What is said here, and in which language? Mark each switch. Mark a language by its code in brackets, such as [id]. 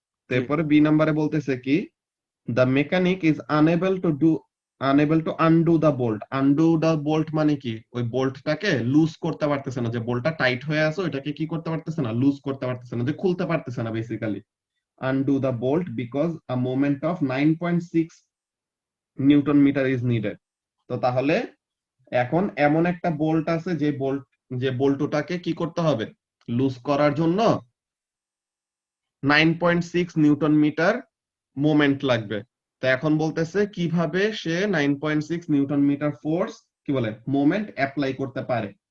[bn] তারপরে বি নম্বরে বলতেছে কি, [en] the mechanic is unable to undo the bolt. Undo the bolt [bn] মানে কি? ওই বোল্টটাকে লুজ করতে পারতেছে না, যে বোল্টটা টাইট হয়ে আছে ওইটাকে কি করতে পারতেছে না, লুজ করতে পারতেছে না, যে খুলতে পারতেছে না basically. [en] undo the bolt because a moment of 9.6 newton meter is needed. [bn] তো তাহলে এখন এমন একটা বোল্ট আছে যে বোল্টটাকে কি করতে হবে, লুজ করার জন্য 9.6 নিউটন মিটার মোমেন্ট লাগবে। তো এখন বলতেছে কিভাবে সে 9.6 নিউটন মিটার ফোর্স, কি বলে, মোমেন্ট অ্যাপ্লাই করতে পারে।